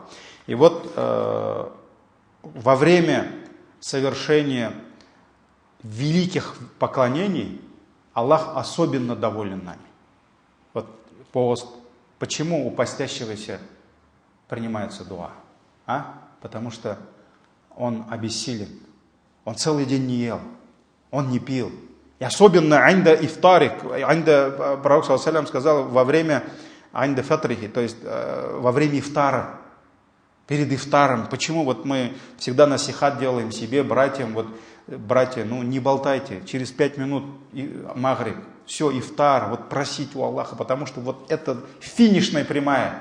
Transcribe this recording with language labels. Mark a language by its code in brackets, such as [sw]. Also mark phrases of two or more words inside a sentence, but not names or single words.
[ru] И вот во время совершения великих поклонений Аллах особенно доволен нами. Вот пост. Почему у постящегося принимается дуа? Потому что он обессилен. Он целый день не ел. Он не пил. И особенно [ar] عند إفطاره. [ru] Пророк, [ar] صلى الله عليه وسلم, [ru] сказал во время [ar] عند فطره, [ru] то есть во время ифтара. Перед ифтаром. Почему вот мы всегда насихат делаем себе, братьям, вот братья, не болтайте, через 5 минут магриб, все, ифтар, вот просить у Аллаха, потому что вот это финишная прямая.